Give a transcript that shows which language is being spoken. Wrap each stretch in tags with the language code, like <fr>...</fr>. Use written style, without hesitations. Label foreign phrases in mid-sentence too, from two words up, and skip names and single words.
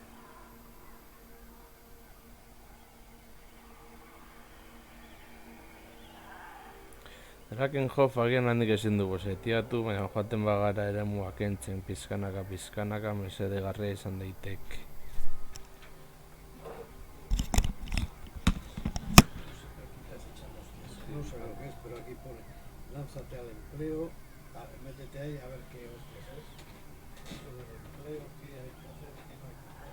<eu>Drakenhof agian handik ezin dugu setiatu, baina joaten bagara eremuak kentzen pizkanaka mesedegarria izan daiteke.</eu> <es>No sé lo que es, pero aquí pone lánzate al empleo. Vale, métete ahí a ver qué hostias es. Eso del empleo, qué hay que hacer, qué no hay que hacer.</es>